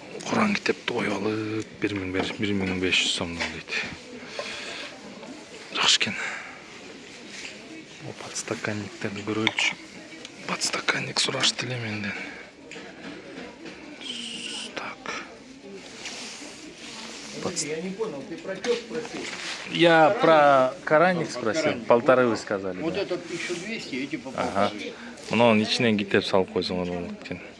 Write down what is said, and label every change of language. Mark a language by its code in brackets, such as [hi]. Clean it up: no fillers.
[ky] Куран китепти коюп алып, 1500 сомдон дейт. Жакшы экен. Подстаканниктерди көрөлүчү. Подстаканник сурашты эле менден. Так. [ru] Я не понял, ты про чё спросил? Я про караник спросил, 1500 вы сказали. Вот Да. это 1200, эти по Ага. 1500. [ky] Мунун ичине китеп салып койсоңор болот экен.